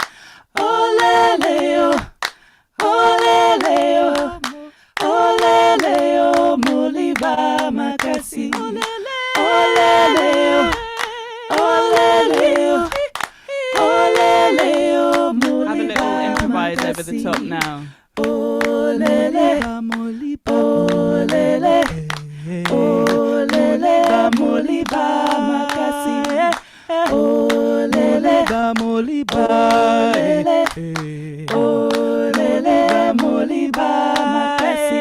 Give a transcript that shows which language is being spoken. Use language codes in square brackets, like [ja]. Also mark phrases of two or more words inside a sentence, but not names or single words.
[ln] Olele, olele, olele, moliba makasi. Olele, olele, olele, moliba. [en] Have a little improvise over the top now. [ln] Olele, olele, olele, moliba makasi. Olele, moliba, olele, olele, moliba makasi.